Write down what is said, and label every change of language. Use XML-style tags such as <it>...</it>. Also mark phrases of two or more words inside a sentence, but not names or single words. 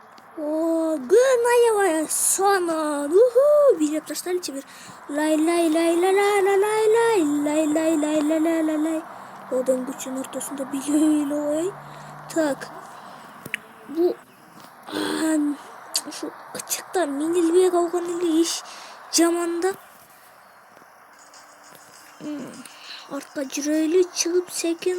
<ky>О, күн аябай сонун. Билеп таштайлычы бир. Лай лай лай лай лай лай лай лай лай лай лай лай лай лай лай. Одан күчүн ортосунда билей ой. Так. Бу ушу ычыкта минилбей калган эле иш жаман да. Артка жүрөйлү, чыгып секин.</ky>